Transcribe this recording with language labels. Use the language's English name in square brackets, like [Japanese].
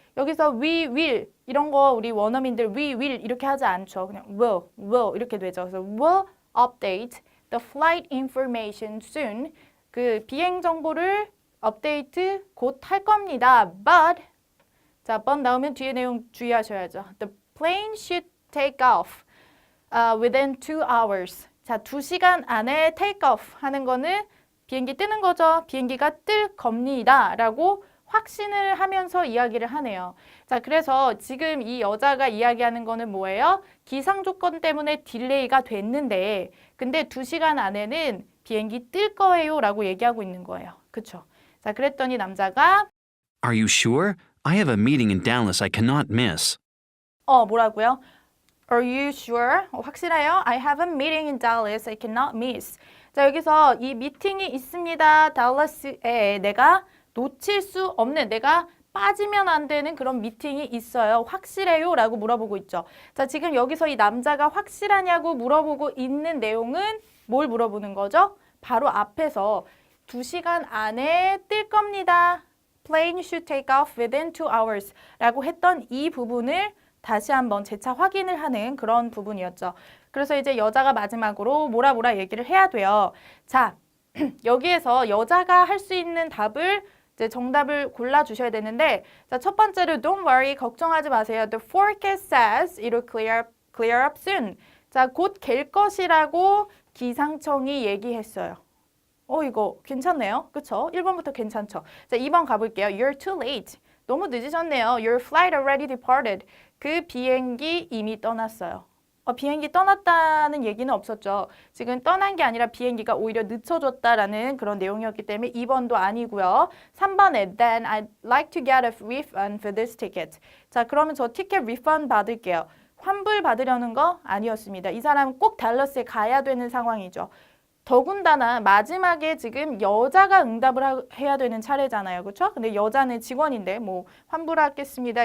[Korean] 여기서 [English] we will [Korean] 이런 거 우리 원어민들 we will 이렇게 하지 않죠. 그냥 will 이렇게 되죠. [English] 그래서 will update the flight information soon. [Korean] 그 비행 정보를 업데이트 곧 할 겁니다. But 자, but 나오면 뒤에 내용 주의하셔야죠. [English] The plane should take off within 2 hours. [Korean] 자, 2시간 안에 take off 하는 거는 비행기 뜨는 거죠. 비행기가 뜰 겁니다. 라고 확신을 하면서 이야기를 하네요. 자, 그래서 지금 이 여자가 이야기하는 거는 뭐예요? 기상 조건 때문에 딜레이가 됐는데 근데 2시간 안에는 비행기 뜰 거예요. 라고 얘기하고 있는 거예요. 그쵸? 자, 그랬더니 남자가 [English] Are you sure? I have a meeting in Dallas I cannot miss. [Korean] 뭐라고요? [English] Are you sure? [Korean] 확실해요? [English] I have a meeting in Dallas I cannot miss. [Korean] 자, 여기서 이 미팅이 있습니다. 달라스에 내가 놓칠 수 없는, 내가 빠지면 안 되는 그런 미팅이 있어요. 확실해요? 라고 물어보고 있죠. 자, 지금 여기서 이 남자가 확실하냐고 물어보고 있는 내용은 뭘 물어보는 거죠? 바로 앞에서 2시간 안에 뜰 겁니다. [English] Plane should take off within 2 hours [Korean] 라고 했던 이 부분을 다시 한번 재차 확인을 하는 그런 부분이었죠. 그래서 이제 여자가 마지막으로 뭐라 얘기를 해야 돼요. 자, 여기에서 여자가 할 수 있는 답을 이제 정답을 골라주셔야 되는데 자, 첫 번째로 [English] don't worry, [Korean] 걱정하지 마세요. [English] The forecast says it'll clear up soon. [Korean] 자, 곧 갤 것이라고 기상청이 얘기했어요. 이거 괜찮네요. 그쵸? 1번부터 괜찮죠? 자, 2번 가볼게요. [English] You're too late. [Korean] 너무 늦으셨네요. [English] Your flight already departed. [Korean] 그 비행기 이미 떠났어요. 비행기 떠났다는 얘기는 없었죠. 지금 떠난 게 아니라 비행기가 오히려 늦춰졌다라는 그런 내용이었기 때문에 2번도 아니고요. [English] 3번에 Then I'd like to get a refund for this ticket. [Korean] 자, 그러면 저 티켓 리펀드 받을게요. 환불 받으려는 거 아니었습니다. 이 사람 꼭 달러스에 가야 되는 상황이죠. 더군다나 마지막에 지금 여자가 응답을 해야 되는 차례잖아요. 그렇죠? 근데 여자는 직원인데 뭐 환불하겠습니다.